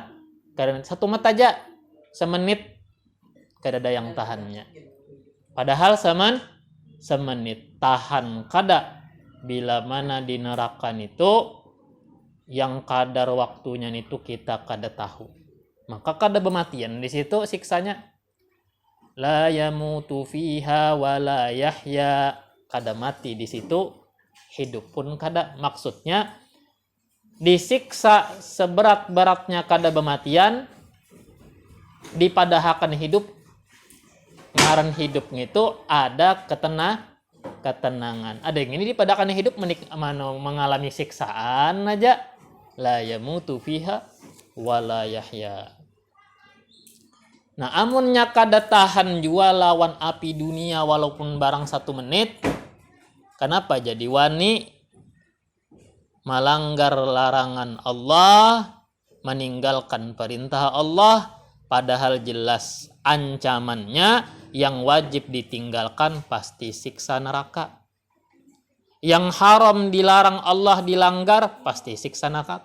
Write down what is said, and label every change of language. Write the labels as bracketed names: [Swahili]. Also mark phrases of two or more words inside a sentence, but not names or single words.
[Banjar] Kada satu mata aja semenit kada ada yang tahannya. Padahal semenit tahan kada. Bila mana di neraka itu yang kadar waktunya itu kita kada tahu. Maka kada bematian di situ siksanya. [Arabic] لا يموت فيها ولا يحيى, [Banjar] kada mati di situ, hidup pun kada. Maksudnya disiksa seberat-beratnya kada bematian, dipadahakan hidup. Ngaran hidupnya itu ada ketenangan. Ada yang ini dipadahakan hidup mengalami siksaan aja. [Arabic] لا يموت فيها ولا يحيى. [Banjar] Nah, amunnya kada tahan jua lawan api dunia walaupun barang 1 menit. Kenapa jadi wani melanggar larangan Allah, meninggalkan perintah Allah, padahal jelas ancamannya yang wajib ditinggalkan pasti siksa neraka. Yang haram dilarang Allah dilanggar pasti siksa neraka.